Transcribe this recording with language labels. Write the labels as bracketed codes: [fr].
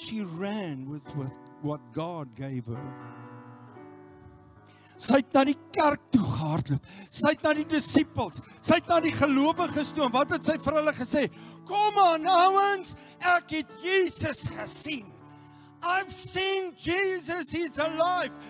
[en] She ran with what God gave her. [af] Sy het na die kerk toe gehardloop. Sy het na die disippels. Sy het na die gelowiges toe. En wat het sy vir hulle gesê? Kom aan, ouens, ek het Jesus gesien. [en] I've seen Jesus, he's alive.